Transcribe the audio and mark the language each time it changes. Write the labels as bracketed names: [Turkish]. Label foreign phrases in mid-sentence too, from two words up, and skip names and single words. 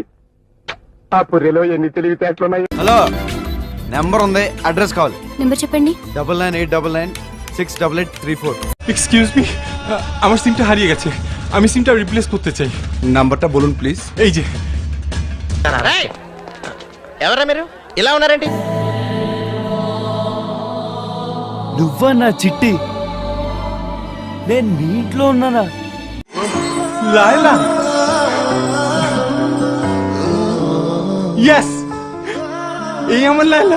[Telugu] ఆ పుర్రెలో ఎన్ని తెలివితేటలున్నాయి. హలో, నెంబర్ ఉంది, అడ్రస్ కావాలి. నెంబర్ చెప్పండి. 9989968834. [English] excuse me, [Bangla] আমার সিমটা হারিয়ে গেছে, আমি সিমটা রিপ্লেস করতে চাই। নাম্বারটা বলুন প্লিজ। এই যে। [Telugu] ఎవరా మీరు ఇలా ఉన్నారండి? నువ్వా నా చిట్టి? నేను మీ ఇంట్లో ఉన్నానా? [Bangla] লায়লা, yes এই আমার লায়লা।